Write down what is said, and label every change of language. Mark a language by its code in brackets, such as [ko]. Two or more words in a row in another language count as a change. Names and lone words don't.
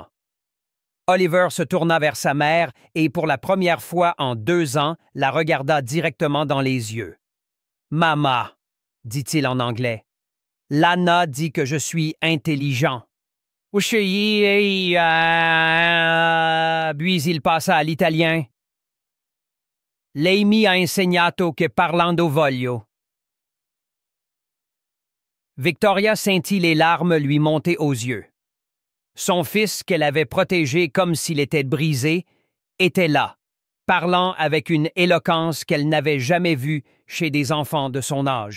[fr] Oliver se tourna vers sa mère et pour la première fois en 2 ans, la regarda directement dans les yeux. « Mama, » dit-il en anglais, « Lana dit que je suis intelligent. » Puis il passa à l'italien. [it] Lei mi ha insegnato che parlando voglio. [fr] Victoria sentit les larmes lui monter aux yeux. Son fils, qu'elle avait protégé comme s'il était brisé, était là, parlant avec une éloquence qu'elle n'avait jamais vue chez des enfants de son âge.